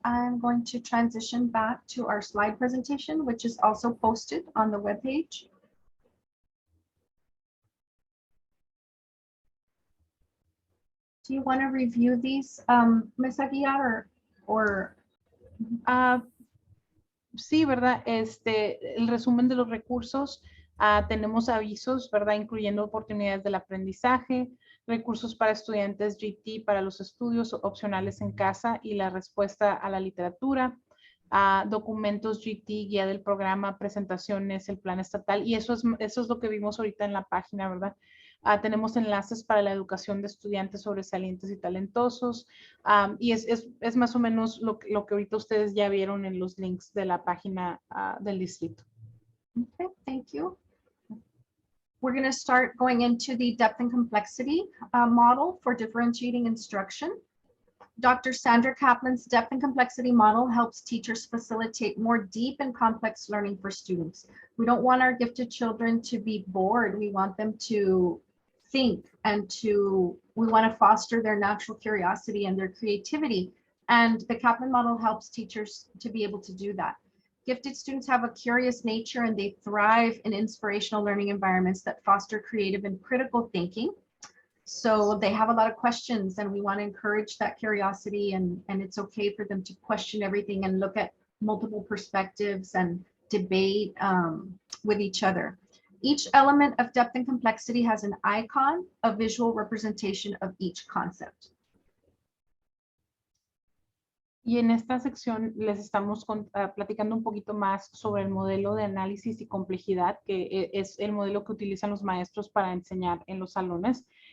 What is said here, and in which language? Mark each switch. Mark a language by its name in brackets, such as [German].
[English] I'm going to transition back to our slide presentation, which is also posted on the webpage. Do you want to review these, Ms. Aguiar, or [Spanish] sí, ¿verdad? El resumen de los recursos, tenemos avisos, ¿verdad? Incluyendo oportunidades del aprendizaje, recursos para estudiantes GT para los estudios opcionales en casa y la respuesta a la literatura, documentos GT, guía del programa, presentaciones, el plan estatal, y eso es lo que vimos ahorita en la página, ¿verdad? Tenemos enlaces para la educación de estudiantes sobresalientes y talentosos, y es más o menos lo que ahorita ustedes ya vieron en los links de la página del distrito. [English] Okay, thank you. We're going to start going into the depth and complexity model for differentiating instruction. Dr. Sandra Kaplan's depth and complexity model helps teachers facilitate more deep and complex learning for students. We don't want our gifted children to be bored. We want them to think and we want to foster their natural curiosity and their creativity. And the Kaplan model helps teachers to be able to do that. Gifted students have a curious nature and they thrive in inspirational learning environments that foster creative and critical thinking. So they have a lot of questions, and we want to encourage that curiosity, and it's okay for them to question everything and look at multiple perspectives and debate with each other. Each element of depth and complexity has an icon, a visual representation of each concept. [Spanish] Y en esta sección les estamos platicando un poquito más sobre el modelo de análisis y complejidad, que es el modelo que utilizan los maestros para enseñar en los salones.